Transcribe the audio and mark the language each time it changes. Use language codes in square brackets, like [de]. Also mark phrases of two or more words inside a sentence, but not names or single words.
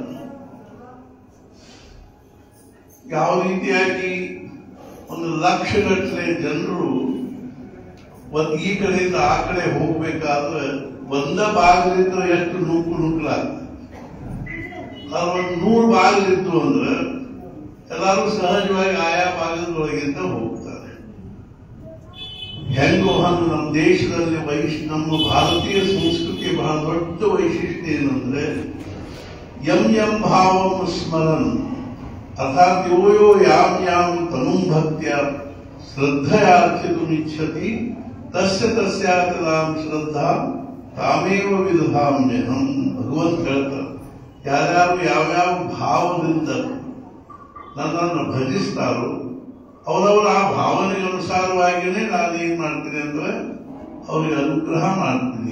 [kn] ಯಾವ ರೀತಿಯಾಗಿ 1 ಲಕ್ಷಗಟ್ಟಲೆ ಜನರು ಈ ಕಡೆಯಿಂದ ಆ ಕಡೆ ಹೋಗ್ಬೇಕಾದ್ರೆ ಒಂದ ಬಾಗಿಲಿದ್ರೆ ಎಷ್ಟು ನುಗ್ಗಲಾಗ್ತದೆ. ಅದ್ರ 100 ಬಾಗಿಲಿತ್ತು ಅಂದ್ರೆ ಎಲ್ಲರೂ ಸಹಜವಾಗಿ ಆಯಾ ಭಾಗದೊಳಗಿಂದ ಹೋಗ್ತಾರೆ. ಹೆಂಗೋ ಹಂಗ ನಮ್ಮ ದೇಶದಲ್ಲಿ ನಮ್ಮ ಭಾರತೀಯ ಸಂಸ್ಕೃತಿ ಬಹಳ ದೊಡ್ಡ ವೈಶಿಷ್ಟ್ಯ ಏನಂದ್ರೆ, [sa] ಯಂ ಭಾವಂ ಸ್ಮರನ್ ಅರ್ಥಾತ್ ಯೋ ಯಾಂ ತನುಂ ಭಕ್ತ್ಯ ಶ್ರದ್ಧಯಾರ್ಚಿತುಮಿಚ್ಛತಿ ತಸ್ಯ ತಸ್ಯಾತಲಾಂ ಶ್ರದ್ಧಾ ತಾಮೇವ ವಿದಧಾಮ್ಯಹಂ. [kn] ಭಗವಂತ ಹೇಳ್ತಾರೆ, ಯಾರ್ಯಾರು ಯಾವ್ಯಾವ ಭಾವದಿಂದ ನನ್ನನ್ನು ಭಜಿಸ್ತಾರೋ ಅವರವರ ಆ ಭಾವನೆಗೆ ಅನುಸಾರವಾಗಿಯೇ ನಾನೇನ್ ಮಾಡ್ತೀನಿ ಅಂದ್ರೆ ಅವ್ರಿಗೆ ಅನುಗ್ರಹ ಮಾಡ್ತೀನಿ.